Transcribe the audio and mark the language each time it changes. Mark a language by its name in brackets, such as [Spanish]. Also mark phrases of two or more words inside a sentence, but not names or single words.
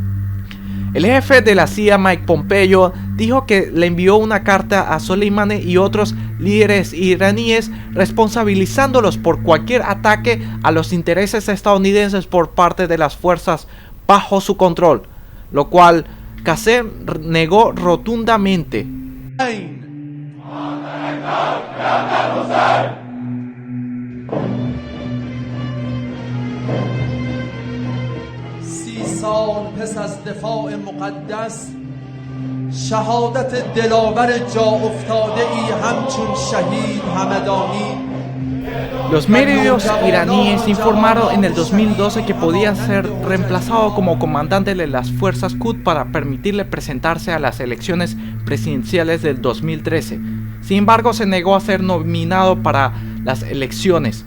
[Spanish] El jefe de la CIA, Mike Pompeo, dijo que le envió una carta a Soleimani y otros líderes iraníes responsabilizándolos por cualquier ataque a los intereses estadounidenses por parte de las fuerzas bajo su control, lo cual Qasem negó rotundamente. [Persian] سال پس از دفاع مقدس شهادت دلاور جا افتاده ای همچون شهید همدانی. [Spanish] Los medios iraníes informaron en el 2012 que podía ser reemplazado como comandante de las fuerzas Quds para permitirle presentarse a las elecciones presidenciales del 2013. Sin embargo, se negó a ser nominado para las elecciones.